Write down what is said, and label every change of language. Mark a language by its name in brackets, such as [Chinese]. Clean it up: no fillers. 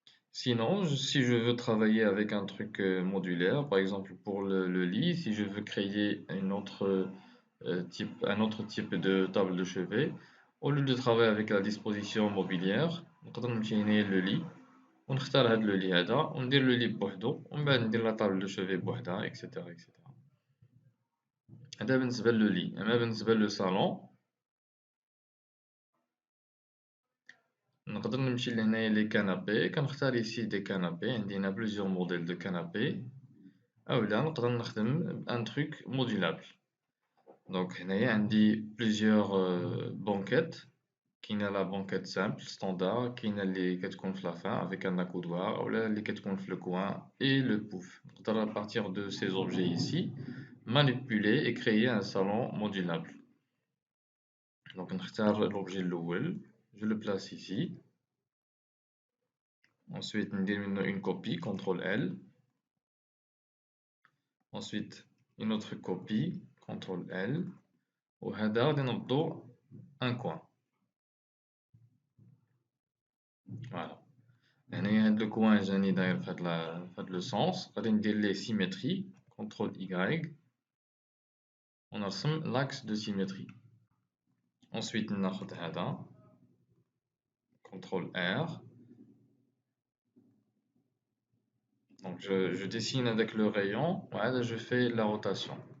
[French] Sinon, si je veux travailler avec un truc modulaire, par exemple pour le lit, si je veux créer un autre type de table de chevet, au lieu de travailler avec la disposition mobilière, [Arabic] نقدر نمشي هنايا [French] le lit [Arabic] ونختار هاد [French] le lit [Arabic] هذا وندير [French] le lit [Arabic] بوحدو ومن بعد ندير [French] la table de chevet [Arabic] بوحدها, [French] etc. etc. [Arabic] هذا بالنسبة لو lit. أما بالنسبة لو salon, نقدر نمشي لهنايا لي كانابي كنختار [French] ici des canapés. [Arabic] عندي هنا [French] plusieurs modèles de canapés [Arabic] أولا نقدر نخدم [French] un truc modulable. Donc [Arabic] هنايا عندي [French] plusieurs banquettes. كاينة la banquette simple standard, [Arabic] كاينة اللي كتكون في [French] la fin avec un accoudoir [Arabic] أولا اللي كتكون في [French] le coin et le pouf. [Arabic] نقدر [French] à partir de ces objets ici manipuler et créer un salon modulable. Donc [Arabic] نختار [French] l'objet [Arabic] الأول, [French] je le place ici. Ensuite [Arabic] ندير منه [French] une copie, CTRL L. Ensuite une autre copie, CTRL L. [Arabic] وهذا غادي نبدو [French] un coin. Voilà. [Arabic] هنايا هاد [French] le coin [Arabic] جاني داير في هاد [French] le sens. [Arabic] غادي ندير ليه symétrie, CTRL Y. ونرسم [French] l'axe de symétrie. [Arabic] Ensuite ناخد هذا CTRL R. [French] Donc je dessine avec le rayon, voilà, je fais la rotation.